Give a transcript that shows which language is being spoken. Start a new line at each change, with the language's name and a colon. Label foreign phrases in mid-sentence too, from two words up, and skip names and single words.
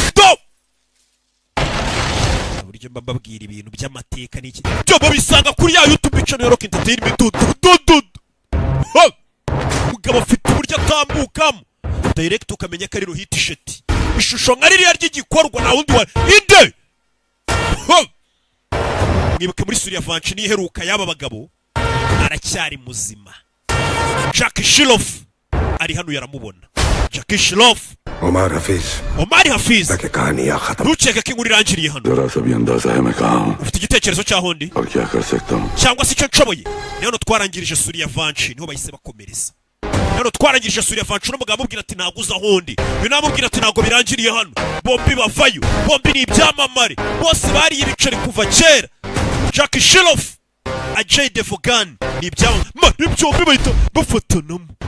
Kinyarwanda: buryo mbabwira ibintu by'amateka n'iki byo babisanga kuri ya YouTube channel Rock Entertainment mugabo afite uburyo atambukamo direct ukamenya ko ari Rohit Shetty ishusho nka ririya ry'igikorwa na wundi wa inde mwibuke muri Surya Vanchi niheruka yaba bagabo aracyari muzima Jack Shilof ari hano yaramubona Jackie Shroff
Hindi: उमर हफीज
Kinyarwanda: Omar Hafiz
Hindi: ताकि कहानियां खत्म
Kinyarwanda: ntukeke ko inkuru irangiriye hano
Hindi: जरा सा भी अंदाजा है मैं कहाँ हूँ
Kinyarwanda: ufite igitekerezo cy'aho ndi
Hindi: और क्या कर सकता हूँ
Kinyarwanda: cyangwa se icyo nshoboye ni hano twarangirije suri ya Vanchi niho bahise bakomereza ni hano twarangirije suri ya Vanchi n'umugabo amubwira ati ntabwo uza ahondi uyu namubwira ati ntabwo birangiriye hano bombi bavayo bombi ni ibyamamare bose bariye ibiceri kuva kera Jackie Shroff Ajay Devgan ni ibyamamare byombi bahita bafatanamo